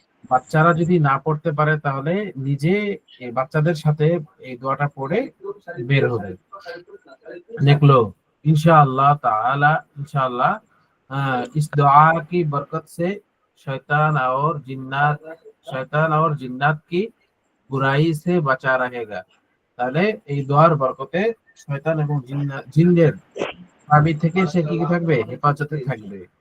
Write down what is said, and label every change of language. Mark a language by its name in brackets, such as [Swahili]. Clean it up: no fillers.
[Bangla] বাচ্চারা যদি না পড়তে পারে তাহলে নিজে এই বাচ্চাদের সাথে এই দোয়াটা পড়ে বের হবে, [Hindi] निकलो इंशाअल्लाह ताला। इंशाअल्लाह इस दुआ की बरकत से शैतान और जिन्नात की बुराई से बचा रहेगा। [Bangla] তাহলে এই দোয়ার বরকতে শয়তান এবং জিনদের আবি থেকে সে কি থাকবে, হেফাজতে থাকবে।